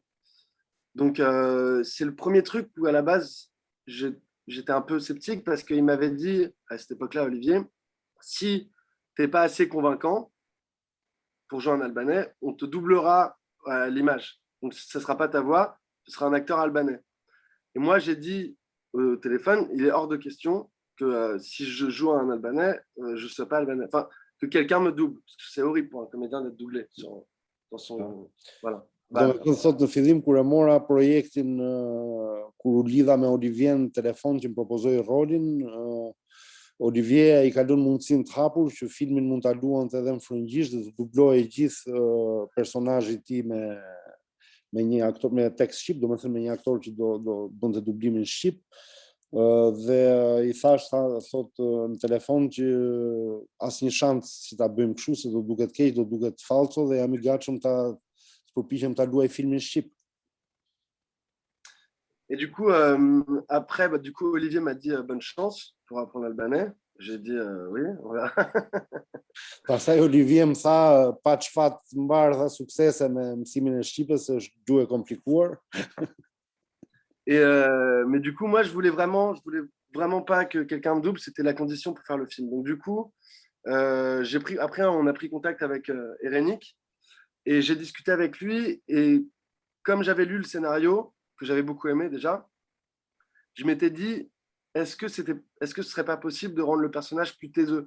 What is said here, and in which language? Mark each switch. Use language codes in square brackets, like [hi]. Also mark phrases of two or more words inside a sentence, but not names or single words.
[fr] Donc, c'est le premier truc où, à la base, j'étais un peu sceptique parce qu'il m'avait dit, à cette époque-là, Olivier, si tu n'es pas assez convaincant pour jouer en albanais, on te doublera l'image. Donc, ce ne sera pas ta voix, ce sera un acteur albanais. Et moi, j'ai dit au téléphone, il est hors de question que si je joue un albanais, je ne sois pas albanais. Enfin, que quelqu'un me double. Parce que c'est horrible pour un comédien d'être doublé dans son... Voilà. [sq] Do thot në fillim kur e mora projektin, kur u lidha me Olivier në telefon që më propozoi rolin, Olivier i ka lënë mundësinë të hapur që filmin mund ta luante edhe në frëngjisht dhe të dublohej gjithë personazhi i tij me një aktor me tekst shqip, domethënë me një aktor që do bënte dublimin shqip. Dhe i thash thot në telefon që asnjë shans që ta bëjmë kështu se do duket keq, do duket falso dhe jam i gatshëm ta përpiqem ta luaj filmin shqip. [fr] Et du coup, après, du coup, Olivier m'a dit bonne chance pour apprendre l'albanais. J'ai dit oui, voilà. [sq] Pastaj Olivier më tha pa çfat mbar dha suksese me mësimin e shqipës, është gjuhë e komplikuar. [fr] Et mais du coup, moi, je voulais vraiment pas que quelqu'un me double. C'était la condition pour faire le film. Donc du coup, après, on a pris contact avec Erenik et j'ai discuté avec lui. Et comme j'avais lu le scénario que j'avais beaucoup aimé déjà, je m'étais dit, est-ce que ce serait pas possible de rendre le personnage plus taiseux?